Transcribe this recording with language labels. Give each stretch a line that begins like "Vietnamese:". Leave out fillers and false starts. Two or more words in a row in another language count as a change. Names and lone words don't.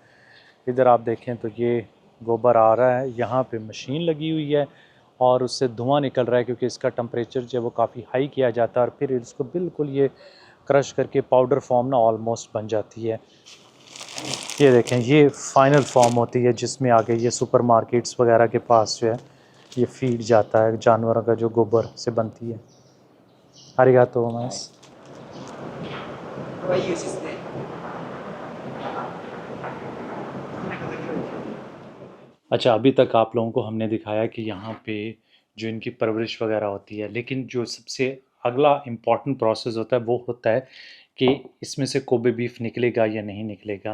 Hindi: इधर आप देखें तो ये गोबर आ रहा है, यहाँ पे मशीन लगी हुई है और उससे धुआं निकल रहा है, क्योंकि इसका टेम्परेचर जो है वो काफ़ी हाई किया जाता है, और फिर इसको बिल्कुल ये क्रश करके
English: powder form
Hindi: ना ऑलमोस्ट बन जाती है। ये देखें, ये
English: final form
Hindi: होती है जिसमें आगे ये सुपरमार्केट्स वगैरह के पास जो है ये फीड जाता है जानवरों का, जो गोबर से बनती है।
Japanese: ありがとうございます. これはいい牛ですね。
Hindi: अच्छा, अभी तक आप लोगों को हमने दिखाया कि यहाँ पे जो इनकी परवरिश वगैरह होती है, लेकिन जो सबसे अगला
English: important process
Hindi: होता है वो होता है कि इसमें से कोबे बीफ निकलेगा या नहीं निकलेगा।